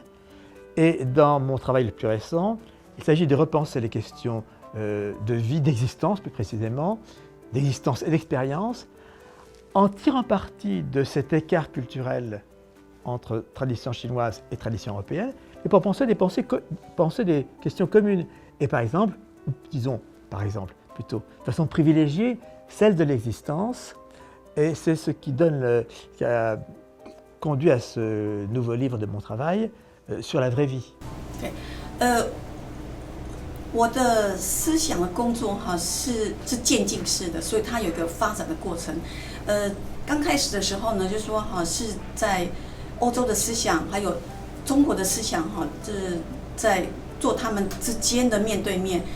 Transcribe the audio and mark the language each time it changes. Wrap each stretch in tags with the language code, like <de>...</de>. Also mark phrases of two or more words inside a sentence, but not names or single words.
<fr>Et dans mon travail le plus récent, il s'agit de repenser les questions de vie, d'existence plus précisément, d'existence et d'expérience, en tirant parti de cet écart culturel entre tradition chinoise et tradition européenne, et pour penser des questions communes. Et par exemple, disons par exemple plutôt, de façon privilégiée, celle de l'existence. Et c'est ce qui a conduit à ce nouveau livre de mon travail sur la vraie vie. Okay.</fr> <zh>我的思想的工作哈是渐进式的，所以它有一个发展的过程。刚开始的时候呢，就说哈是在欧洲的思想还有中国的思想哈，是在做他们之间的面对面。</zh>